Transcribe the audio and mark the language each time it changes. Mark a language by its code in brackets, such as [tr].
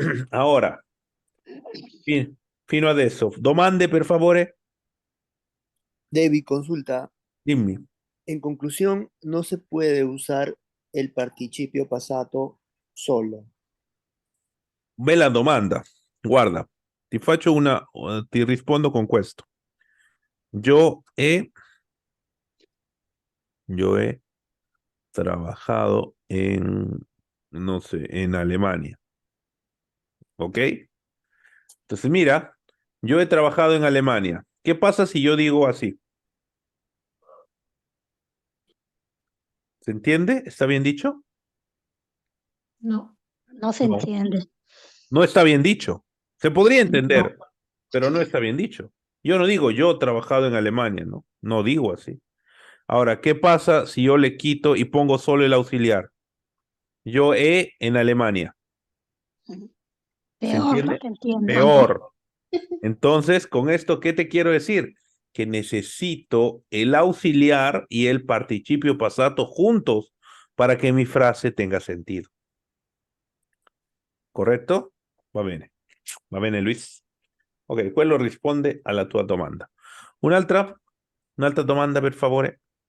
[es] Ahora, [it] fino adesso, domande per favore? [es] David, consulta. [it] Dimmi. [es] En conclusión, no se puede usar el participio passato solo. [it] Bella domanda. Guarda, ti rispondo con questo. [es] Yo he trabajado no sé, en Alemania. ¿Ok? Entonces, mira, yo he trabajado en Alemania. ¿Qué pasa si yo digo así? ¿Se entiende? ¿Está bien dicho? No. No se No. entiende. No está bien dicho. Se podría entender, No. pero no está bien dicho. Yo no digo yo he trabajado en Alemania, ¿no? No digo así. Ahora, ¿qué pasa si yo le quito y pongo solo el auxiliar? Yo he en Alemania. ¿Se Peor, no entiende? te entiendo. Peor. Entonces, con esto, ¿qué te quiero decir? Que necesito el auxiliar y el participio pasado juntos para que mi frase tenga sentido. ¿Correcto? [it] Va bene. Va bene, Luis. Ok, quello risponde alla tua domanda. Un'altra domanda, per favore.